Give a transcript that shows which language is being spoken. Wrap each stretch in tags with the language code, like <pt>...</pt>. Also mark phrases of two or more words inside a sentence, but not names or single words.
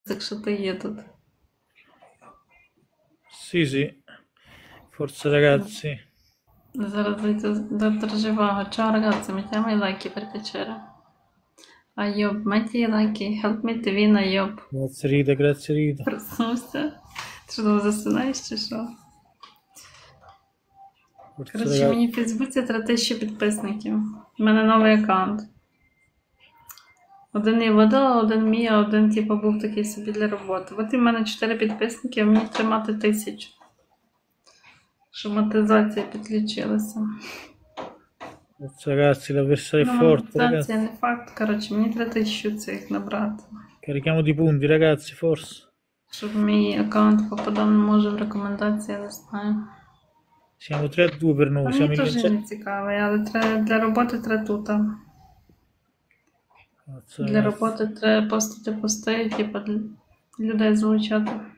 <uk>якщо ти є тут.</uk> <it>Sì, sì. Forza ragazzi.</it> <uk>Зараз зайду доктор Живаго.</uk> <it>Ciao ragazzi, mettiamo i like per piacere.</it> <en>Айоб,</en> <it>metti i like,</it> <en>help me to win Айоб.</en> <it>Grazie Rita, grazie Rita.</it> <uk>Проснувся. Ти що, засинаєш чи що?</uk> <it>Forza</it> <uk>Коротше,</uk> <it>ragazzi.</it> <uk>мені в Фейсбуці 3000 підписників. У мене новий аккаунт. Один я видала, один мій, а один типу був такий собі для роботи. От і в мене 4 підписники, а мені тримати 1000. Щоб монетизація підключилася.</uk> <it>Forza ragazzi, l'avversario è</it> <uk>Ну,</uk> <it>forte, ragazzi.</it> <uk>монетизація не факт, коротше, мені 3000 цих набрати.</uk> <it>Carichiamo di punti, ragazzi, forza.</it> <uk>Щоб мій аккаунт попадав, не може в рекомендації, я не знаю.</uk> <it>Siamo 3-2 per noi,</it> <uk>А</uk> <it>siamo</it> <uk>мені</uk> <it>in</it> <uk>теж</uk> <it>vincente.</it> <uk>не цікавий, але для роботи треба тут.</uk> <it>Forza</it> <uk>Для</uk> <it>ragazzi.</it> <uk>роботи треба постити пости, типу, людей залучати.</uk>